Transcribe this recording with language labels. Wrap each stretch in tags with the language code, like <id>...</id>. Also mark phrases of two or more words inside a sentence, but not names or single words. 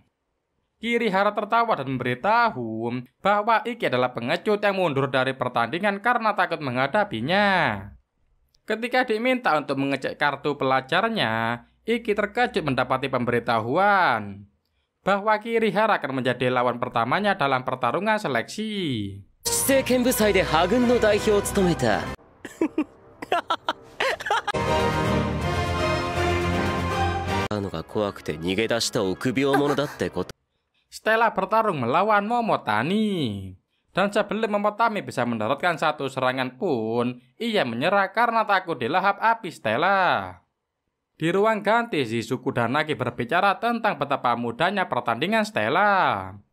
<id>Kirihara tertawa dan memberitahu bahwa Iki adalah pengecut yang mundur dari pertandingan karena takut menghadapinya. Ketika diminta untuk mengecek kartu pelajarnya, Iki terkejut mendapati pemberitahuan bahwa Kirihara akan menjadi lawan pertamanya dalam pertarungan seleksi.</id> <ja>市政剣部祭で破軍の代表を務めたのが怖くて逃げ出した臆病者だってこと。</ja> <id>Stella bertarung melawan Momotani. Dan sebelum Momotami bisa mendaratkan satu serangan pun, ia menyerah karena takut dilahap api Stella. Di ruang ganti, Shizuku dan Nagi berbicara tentang betapa mudahnya pertandingan Stella.</id>